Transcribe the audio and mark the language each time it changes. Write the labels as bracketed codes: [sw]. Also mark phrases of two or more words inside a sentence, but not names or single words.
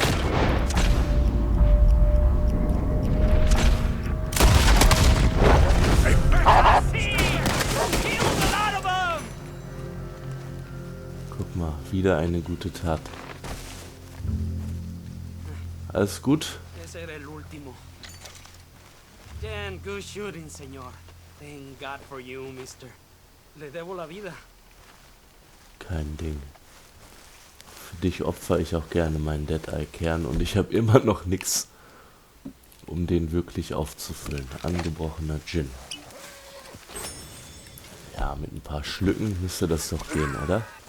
[de] Guck mal, wieder eine gute Tat. Alles gut? [es] Ese era el último. [en] Damn good shooting, señor. Thank God for you, mister. [es] Le debo la vida. [de] Kein Ding. Für dich opfer ich auch gerne meinen Dead-Eye-Kern und ich habe immer noch nichts, um den wirklich aufzufüllen. Angebrochener Gin. Ja, mit ein paar Schlücken müsste das doch gehen, oder?